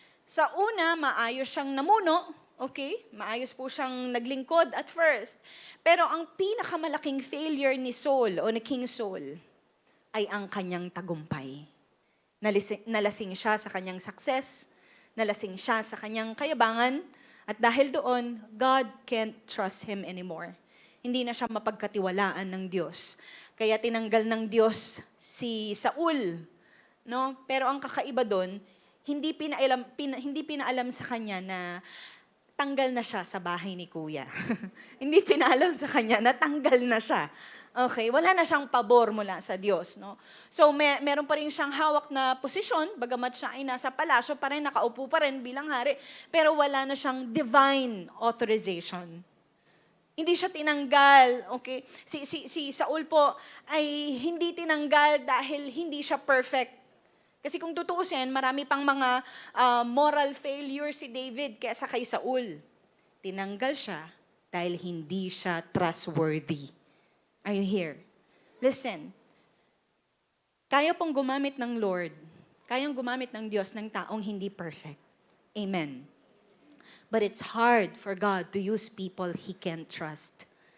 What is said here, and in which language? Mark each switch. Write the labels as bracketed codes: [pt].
[tl] Sa una, maayos siyang namuno. Okay? Maayos po siyang naglingkod at first. Pero ang pinakamalaking failure ni Saul o ni King Saul ay ang kanyang tagumpay. Nalasing siya sa kanyang success. Nalasing siya sa kanyang kayabangan. [en] At dahil doon, God can't trust him anymore. [tl] Hindi na siya mapagkatiwalaan ng Diyos. Kaya tinanggal ng Diyos si Saul. No? Pero ang kakaiba doon, hindi pinaalam sa kanya na tanggal na siya sa bahay ni Kuya. Hindi pinaalam sa kanya na tanggal na siya. Okay, wala na siyang pabor mula sa Diyos. No? So meron pa rin siyang hawak na posisyon, bagamat siya ay nasa palasyo pa rin, nakaupo pa rin bilang hari, pero wala na siyang divine authorization. Hindi siya tinanggal, okay? Si Saul po ay hindi tinanggal dahil hindi siya perfect. Kasi kung tutuusin, marami pang mga moral failure si David kaysa kay Saul. Tinanggal siya dahil hindi siya trustworthy. Are you here? Listen, kaya pong gumamit ng Lord, kayang gumamit ng Diyos ng taong hindi perfect. Amen. [en] But it's hard for God to use people He can't trust.